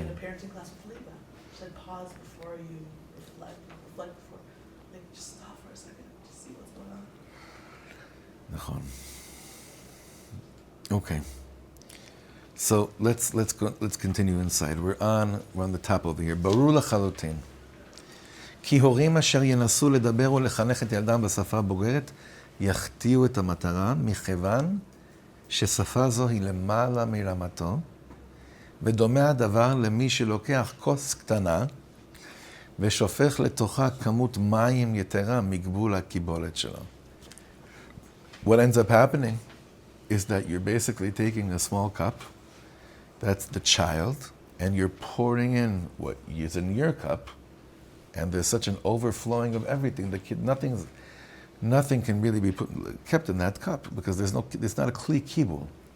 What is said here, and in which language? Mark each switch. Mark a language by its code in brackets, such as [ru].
[en] in a parenting class with Leva, should pause before you reflect before, like just stop for a second, just see what's going on. Nachon. Okay. So let's continue inside. We're on the top over here. [he] ברור לחלוטין. כי הורים אשר ינסו לדבר ולחנך את ילדם בשפה הבוגרת יחטיאו את המטרה מכיוון ששפה זו היא למעלה מרמתו ודומה הדבר למי שלוקח כוס קטנה ושופך לתוכה כמות מים יתרה מגבול הקיבולת שלו. [en] What ends up happening is that you're basically taking a small cup, that's the child, and you're pouring in what is in your cup, and there's such an overflowing of everything. The kid, nothing can really be kept in that cup because it's not a kelî kibbul.